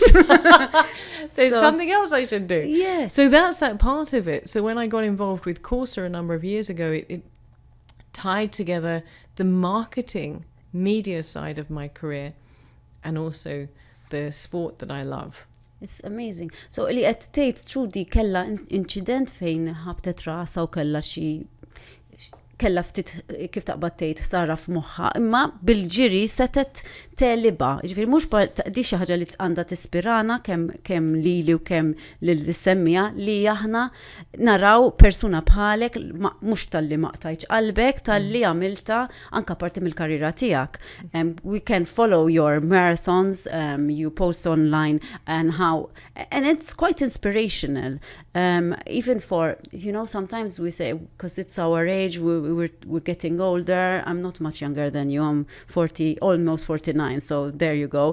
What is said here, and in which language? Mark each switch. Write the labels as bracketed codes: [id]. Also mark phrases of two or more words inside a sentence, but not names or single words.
[en] There's something else I should do. Yes. So that's that part of it. So when I got involved with Corsa a number of years ago, it tied together the marketing media side of my career and also the sport that I love. It's amazing. [mt] So li qed tgħid Trudy kella incident fejn ħabtet rasa u kella xi kella ftit kif taqbad tgħid sara f'moħħha, imma bil-ġiri setet teliba. Ġifieri mhux di xi ħaġa li għandha tispirana kemm lili u kemm lil-semmija li aħna naraw persuna bħalek mhux talli ma qtajtx qalbek, talli għamilta anke parti mill-karriera tiegħek. [en] We can follow your marathons, you post online and it's quite inspirational. Even for, you know, sometimes we say, because it's our age, we're getting older. I'm not much younger than you. I'm 40, almost 49. So there you go.